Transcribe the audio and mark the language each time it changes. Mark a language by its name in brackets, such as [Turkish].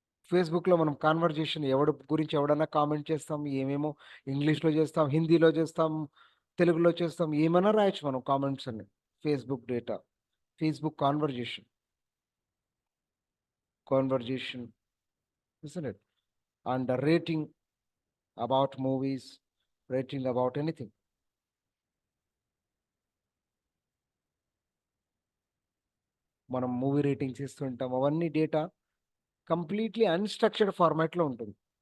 [Telugu] ఫేస్బుక్లో మనం కాన్వర్జేషన్ ఎవడి గురించి ఎవడన్నా కామెంట్ చేస్తాం, ఏమేమో ఇంగ్లీష్లో చేస్తాం, హిందీలో చేస్తాం, తెలుగులో చేస్తాం, ఏమైనా రాయొచ్చు మనం కామెంట్స్ అన్ని. Facebook data. [English] Facebook conversation isn't it? And rating about movies, rating about anything. [Telugu] మనం మూవీ రేటింగ్స్ ఇస్తుంటాం, అవన్నీ డేటా కంప్లీట్లీ అన్స్ట్రక్చర్డ్ ఫార్మాట్లో ఉంటుంది.